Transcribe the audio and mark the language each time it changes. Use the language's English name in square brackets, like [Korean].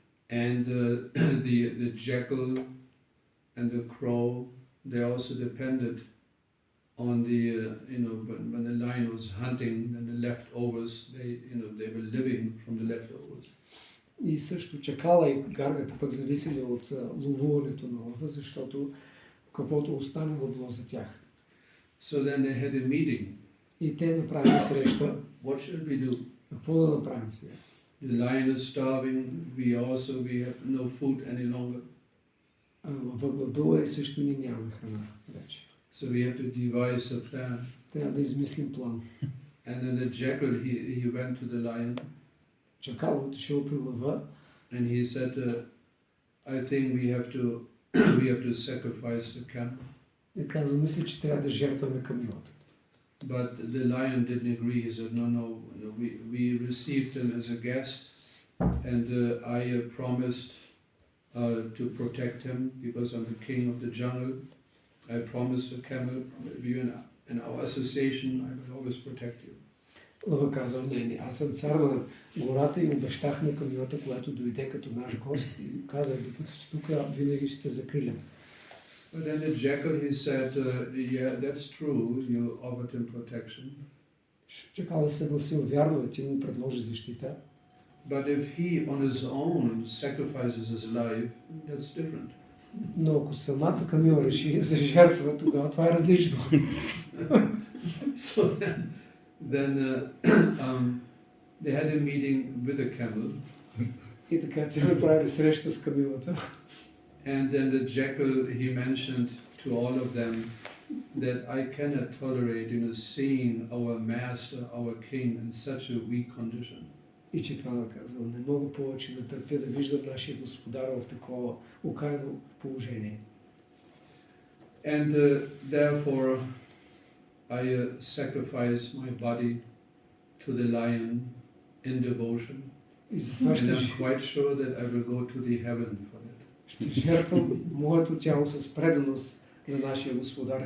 [English] And the jackal and the crow, they also depended on the, when the lion was hunting, then the leftovers, they were living from the leftovers. [Bulgarian] И също чакала и гаргата пък зависели от ловуването на лъва, защото каквото останало било за тях. [English] So then they had a meeting. [Bulgarian] И те направили среща. [English] What should we do? [Bulgarian] Какво да направим сега? [English] The lion is starving, we have no food any longer. [Bulgarian] Лъва гладува и също ни нямаме храна вече. [English] So we have to devise a plan. [Bulgarian] Трябва да измислим план. [English] And then the jackal, he went to the lion [Bulgarian] Чакал отишъл при лъва [English] and he said, I think we have to sacrifice the camel. [Bulgarian] и казва, мисля, че трябва да жертваме камилата. [English] But the lion didn't agree. He said, no, we received him as a guest, and I promised to protect him because I'm the king of the jungle. I promised the camel, in our association, I will always protect you. [Bulgarian] Лъва казал, не, аз съм цар на гората и обещах на камилата, която дойде като наш гост и казах, докато си тук, винаги ще закрилям. [English] But then the jackal, he said, yeah, that's true, you offered him protection. [Bulgarian] Чакал се съгласил, вярно е, ти му предложи защита. [English] But if he on his own sacrifices his life, that's different. [Bulgarian] Но ако самата камила реши за жертва, тогава това е различно. [English] So then they had a meeting with the camel. [Bulgarian] И така те направили среща с камилата. [English] And then the jackal, he mentioned to all of them that I cannot tolerate, seeing our master, our king in such a weak condition. [Bulgarian] И чакала казал, не мога повече да търпя да виждам нашия господар в такова окаяно положение. [English] And therefore I sacrifice my body to the lion in devotion. [Bulgarian] И затова [English] And I'm quite sure that I will go to the heaven for it. [Bulgarian] ще жертвам моето тяло с преданост за нашия господар.